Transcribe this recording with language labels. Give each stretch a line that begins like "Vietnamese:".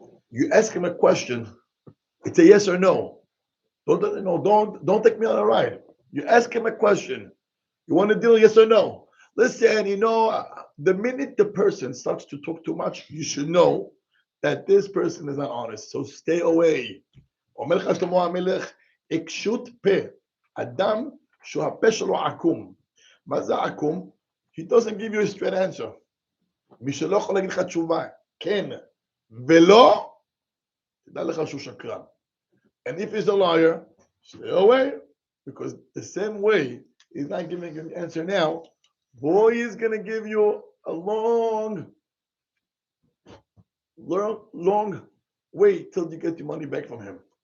English: You ask him a question, it's a yes or no. Don't take me on a ride. You ask him a question. You want to deal yes or no? Listen, the minute the person starts to talk too much, you should know that this person is not honest. So stay away.
Hebrew: אומר לך שלמה המלך, עיקשות פה, אדם שהוא הפה שלו עקום. מה זה עקום?
English: He doesn't give you a straight answer.
Hebrew: מי שלא יכול להגיד לך תשובה, כן ולא, תדע לך שהוא שקרן.
English: And if he's a liar, stay away, because the same way he's not giving you an answer now, boy, he's going to give you a long way till you get your money back from him.